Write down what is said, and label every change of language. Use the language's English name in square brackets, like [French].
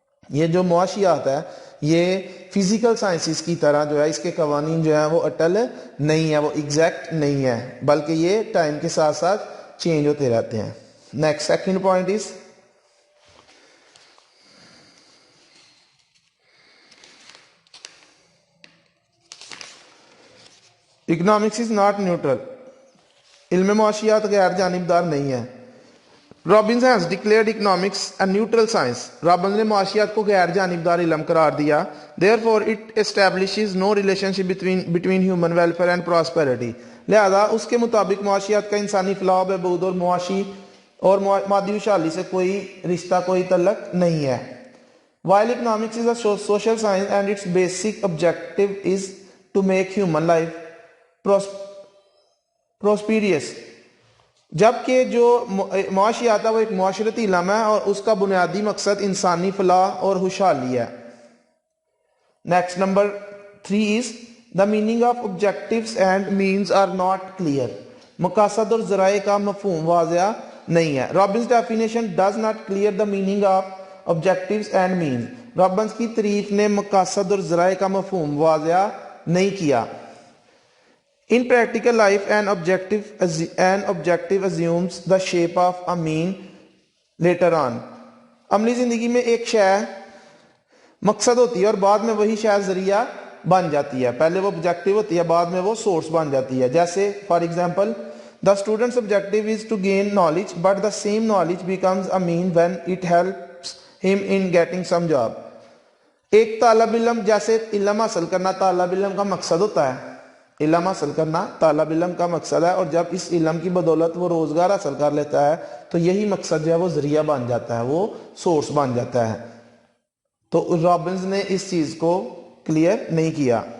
[Urdu] یہ جو معاشیات ہے یہ فزیکل سائنسز کی طرح جو ہے اس کے قوانین جو ہیں وہ اٹل نہیں ہے، وہ ایگزیکٹ نہیں ہے، بلکہ یہ ٹائم کے ساتھ ساتھ چینج ہوتے رہتے ہیں۔ [English] next second point is economics is not neutral, [Urdu] علم معاشیات غیر جانبدار نہیں ہے۔ Robbins [English] has declared economics a neutral science. [Urdu] Robbins نے معاشیات کو غیر جانبدار علم قرار دیا۔ [English] Therefore it establishes no relationship between human welfare and prosperity. [Urdu] لہذا اس کے مطابق معاشیات کا انسانی فلاح و بہبود اور معاشی اور مادی خوشحالی سے کوئی رشتہ، کوئی تعلق نہیں ہے. [English] While economics is a social science and its basic objective is to make human life prosperous، [Urdu] جبکہ جو معاشیات ہے وہ ایک معاشرتی علم ہے اور اس کا بنیادی مقصد انسانی فلاح اور خوشحالی ہے. [English] Next number 3 is the meaning of objectives and means are not clear. [Urdu] مقاصد اور ذرائع کا مفہوم واضح نہیں ہے. [English] Robbins definition does not clear the meaning of objectives and means. [Urdu] Robbins کی تعریف نے مقاصد اور ذرائع کا مفہوم واضح نہیں کیا. [English] In practical life an objective assumes the shape of a mean later on. [Urdu] عملی زندگی میں ایک شے مقصد ہوتی ہے اور بعد میں وہی شے ذریعہ بن جاتی ہے. پہلے وہ آبجیکٹو ہوتی ہے، بعد میں وہ سورس بن جاتی ہے. [English] جیسے for example the student's objective is to gain knowledge but the same knowledge becomes a mean when it helps him in getting some job. [Urdu] ایک طالب علم، جیسے علم حاصل کرنا طالب علم کا مقصد ہوتا ہے، علم حاصل کرنا طالب علم کا مقصد ہے، اور جب اس علم کی بدولت وہ روزگار حاصل کر لیتا ہے تو یہی مقصد جو ہے وہ ذریعہ بن جاتا ہے، وہ سورس بن جاتا ہے. تو رابنز نے اس چیز کو کلیئر نہیں کیا.